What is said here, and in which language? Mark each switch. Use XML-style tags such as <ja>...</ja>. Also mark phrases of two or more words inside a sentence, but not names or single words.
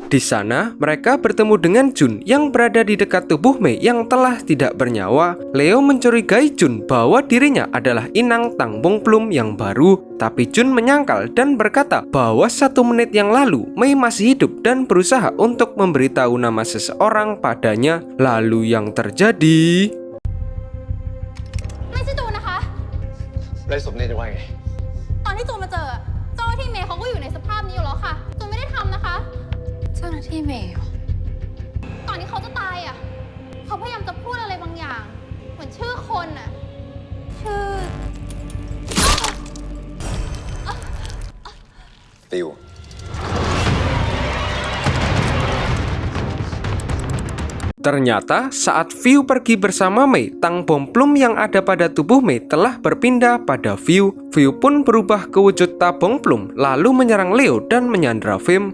<id>Di sana, mereka bertemu dengan Jun yang berada di dekat tubuh Mei yang telah tidak bernyawa. Leo mencurigai Jun bahwa dirinya adalah inang Tangbong Plum yang baru. Tapi Jun menyangkal dan berkata bahwa 1 menit yang lalu Mei masih hidup dan berusaha untuk memberitahu nama seseorang padanya. Lalu yang terjadi...</id> <th>ไม่ใช่จูนนะคะ ไร้สมเนี่ยจะว่าไง ตอนที่จูนมาเจอเจ้าหน้าที่เมย์เขาก็อยู่ในสภาพนี้อยู่แล้วค่ะจูนไม่ได้ทำนะคะ เจ้าหน้าที่เมย์เหรอ ก่อนที่เขาจะตายอ่ะเขาพยายามจะพูดอะไรบางอย่าง เหมือนชื่อคนอ่ะ ชื่อ ฟิว</th> <id>Ternyata saat View pergi bersama Mei, Tangbong Plum yang ada pada tubuh Mei telah berpindah pada View. View pun berubah ke wujud Tangbong Plum, lalu menyerang Leo dan menyandra Fem.</id>